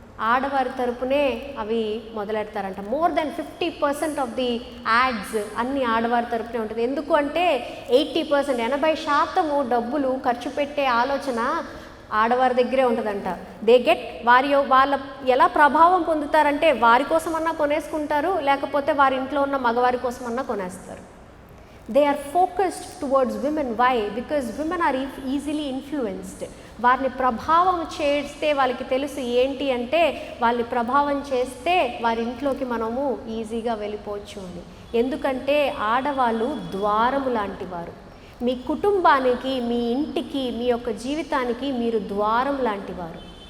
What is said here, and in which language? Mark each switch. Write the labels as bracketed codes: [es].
[te] ఆడవారి తరపునే అవి మొదలెడతారంట. [en] more than 50% of the ads [te] అన్ని ఆడవారి తరపునే ఉంటుంది. ఎందుకు అంటే 80%, 80% డబ్బులు ఖర్చు పెట్టే ఆలోచన ఆడవారి దగ్గరే ఉంటుందంట. [en] they get [te] వాళ్ళ ఎలా ప్రభావం పొందుతారంటే వారి కోసమన్నా కొనేసుకుంటారు, లేకపోతే వారి ఇంట్లో ఉన్న మగవారి కోసమన్నా కొనేస్తారు. [en] They are focused towards women. Why? Because women are easily influenced. [te] వారిని ప్రభావం చేస్తే వాళ్ళకి తెలుసు ఏంటి అంటే వాళ్ళని ప్రభావం చేస్తే వారి ఇంట్లోకి మనము ఈజీగా వెళ్ళిపోవచ్చు అని. ఎందుకంటే ఆడవాళ్ళు ద్వారము లాంటి వారు. మీ కుటుంబానికి, మీ ఇంటికి, మీ యొక్క జీవితానికి మీరు ద్వారం లాంటి వారు.